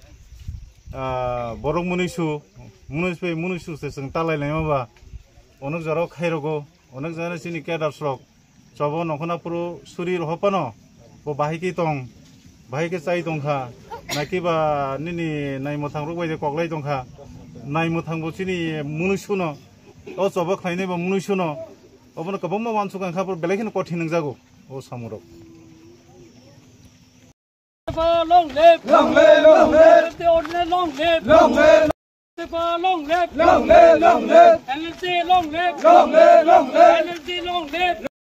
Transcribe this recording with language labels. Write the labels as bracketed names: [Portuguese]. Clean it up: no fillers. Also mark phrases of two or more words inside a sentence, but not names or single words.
[Bodo] बरक मुनुसु जों तालायनाय माबा अनेक जाराव खायरगो अनेक जाना चिनि केडार स्रक चबो नखनापुरु सुरि रहपानो बो बाहिके दं बाहिके चाइ दंखा नाकिबा निनि नायमथां रग बायदि कगलाय दंखा नायमथां बचिनि मुनुसुनो ओ चबो खायनाय बा मुनुसुनो अबनो गोबां मानसुगां खाफोर बेलायखौनो कठिन नंजागौ ओ सामुरक [English] long live, long live, long live. The ordinary long live, long live. Long live, long live, long live. NLC long live, long live, long live. NLC long live.